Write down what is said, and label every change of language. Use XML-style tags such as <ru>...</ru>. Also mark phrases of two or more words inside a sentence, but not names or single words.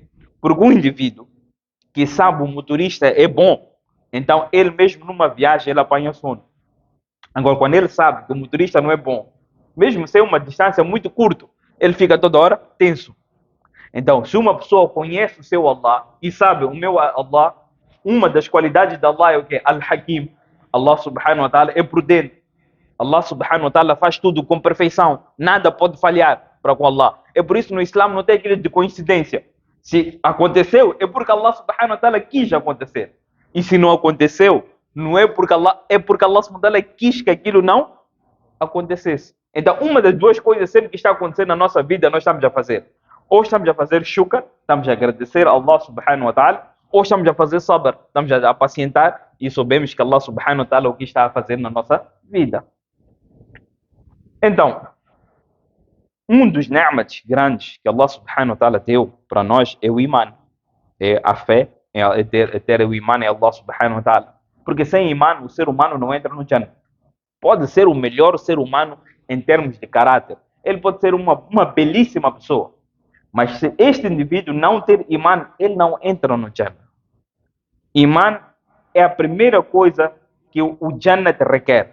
<pt>Porque um indivíduo que sabe o motorista é bom, então ele mesmo numa viagem ele apanha sono. Agora, quando ele sabe que o motorista não é bom, mesmo sem uma distância muito curta, ele fica toda hora tenso. Então, se uma pessoa conhece o seu Allah e sabe o meu Allah, uma das qualidades de Allah é o quê? Al-Hakim. Allah</pt> <ar>سبحانه وتعالى</ar> <pt>é prudente. Allah</pt> <ar>سبحانه وتعالى</ar> <pt>faz tudo com perfeição. Nada pode falhar para com Allah. É por isso no Islã não tem aquilo de coincidência. Se aconteceu, é porque Allah</pt> <ar>سبحانه وتعالى</ar> <pt>quis acontecer. E se não aconteceu, não é porque Allah, é porque Allah</pt> <ar>سبحانه وتعالى</ar> <pt>quis que aquilo não acontecesse. Então, uma das duas coisas sempre que está acontecendo na nossa vida, nós estamos a fazer. Ou estamos a fazer shukr, estamos a agradecer a Allah</pt> <ar>سبحانه وتعالى,</ar> <pt>ou estamos a fazer sabr, estamos a pacientar e sabemos que Allah</pt> <ar>سبحانه وتعالى</ar> <pt>o que está a fazer na nossa vida. Então, um dos ni'mat grandes que Allah</pt> <ar>سبحانه وتعالى</ar> <pt>deu para nós é o iman. É a fé, é ter o iman em Allah</pt> <ar>سبحانه وتعالى.</ar> <pt>Porque sem iman o ser humano não entra no Jannah. Pode ser o melhor ser humano em termos de caráter. Ele pode ser uma belíssima pessoa. Mas se este indivíduo não ter iman, ele não entra no Jannah. Iman é a primeira coisa que o Jannah requer.</pt>